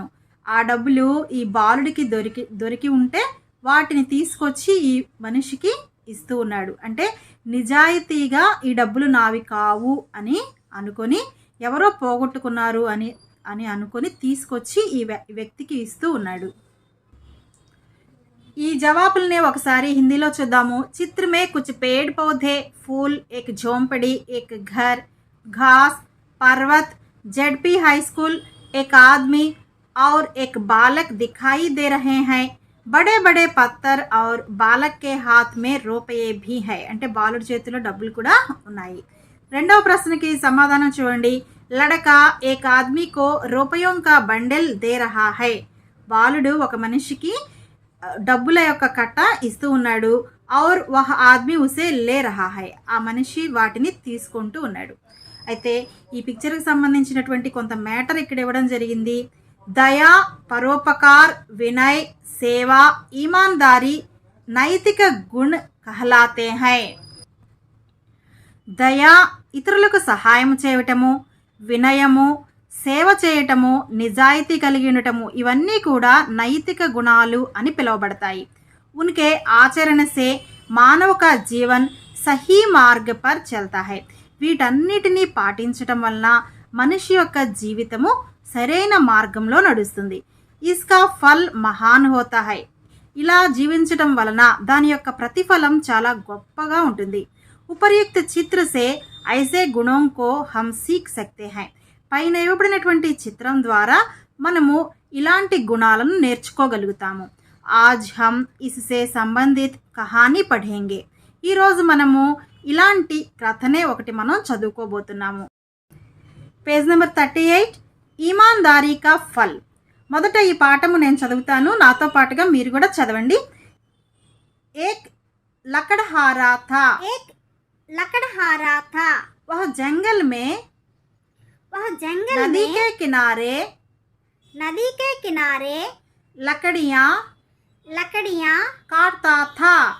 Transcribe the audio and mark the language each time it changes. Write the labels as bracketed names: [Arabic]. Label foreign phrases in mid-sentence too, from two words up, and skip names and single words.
[Telugu] ఆ డబ్బులు ఈ బాలుడికి దొరికి ఉంటే వాటిని తీసుకొచ్చి ఈ మనిషికి ఇస్తూ ఉన్నాడు. అంటే నిజాయితీగా ఈ డబ్బులు నావి కావు అని అనుకొని, ఎవరో పోగొట్టుకున్నారు అని అనుకొని తీసుకొచ్చి ఈ వ్యక్తికి ఇస్తూ ఉన్నాడు. ఈ జవాబుల్ని ఒకసారి హిందీలో చూద్దాము. [Hindi] चित्र में कुछ पेड़ पौधे, फूल, एक झोंपड़ी, एक घर, घास, पर्वत, जेडपी हाई स्कूल, एक आदमी और एक बालक दिखाई दे रहे हैं. बड़े बड़े पत्थर और बालक के हाथ में रुपये भी है [Telugu] అంటే బాలుడి చేతిలో డబ్బులు కూడా ఉన్నాయి. రెండవ ప్రశ్నకి సమాధానం చూడండి. [Hindi] लड़का एक आदमी को रुपयों का बंडल दे रहा है [Telugu] బాలుడు ఒక మనిషికి డబ్బుల యొక్క కట్ట ఇస్తూ ఉన్నాడు. [Hindi] और वह आदमी उसे ले रहा है [Telugu] ఆ మనిషి వాటిని తీసుకుంటూ ఉన్నాడు. అయితే ఈ పిక్చర్కి సంబంధించినటువంటి కొంత మ్యాటర్ ఇక్కడ ఇవ్వడం జరిగింది. [Hindi] दया, परोपकार, विनय, सेवा, ईमानदारी नैतिक गुण कहलाते हैं. [Telugu] దయా ఇతరులకు సహాయం చేయటము, వినయము సేవ చేయటము, నిజాయితీ కలిగి ఉండటము ఇవన్నీ కూడా నైతిక గుణాలు అని పిలువబడతాయి. [Hindi] उनके आचरण से मानव का जीवन सही मार्ग पर चलता है [Telugu] వీటన్నిటినీ పాటించటం వలన మనిషి యొక్క జీవితము సరైన మార్గంలో నడుస్తుంది. [Hindi] इसका फल महान होता है [Telugu] ఇలా జీవించటం వలన దాని యొక్క ప్రతిఫలం చాలా గొప్పగా ఉంటుంది. [Hindi] उपर्युक्त चित्र से ऐसे गुणों को हम सीख सकते हैं [Telugu] పైన ఇవ్వబడినటువంటి చిత్రం ద్వారా మనము ఇలాంటి గుణాలను నేర్చుకోగలుగుతాము. [Hindi] आज हम इससे संबंधित कहानी पढ़ेंगे [Telugu] ఈరోజు మనము ఇలాంటి కథనే ఒకటి మనం చదువుకోబోతున్నాము. [English] page number [Hindi] 38 ईमानदारी का फल. [Telugu] మొదట ఈ పాఠము నేను చదువుతాను, నాతో పాటుగా మీరు కూడా చదవండి. [Hindi] एक लकड़हारा था वह जंगल में नदी के किनारे लकड़ियाँ काटता था.